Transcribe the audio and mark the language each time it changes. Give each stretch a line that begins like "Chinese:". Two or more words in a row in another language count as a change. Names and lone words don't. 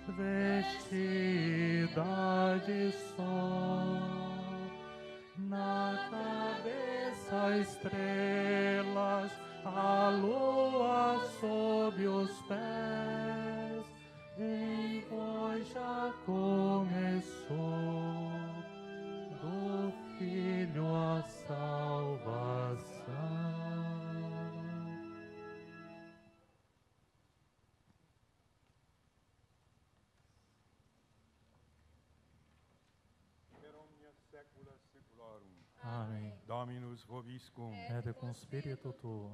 Portuguese: vestida de sol, na cabeça estrelas, a lua sob os pés, em vós já começou do Filho a salvação.
Latin: Per omnia saecula saeculorum.
Portuguese: Amém.
Latin: Dominus vobiscum. Et com spiritu tuo.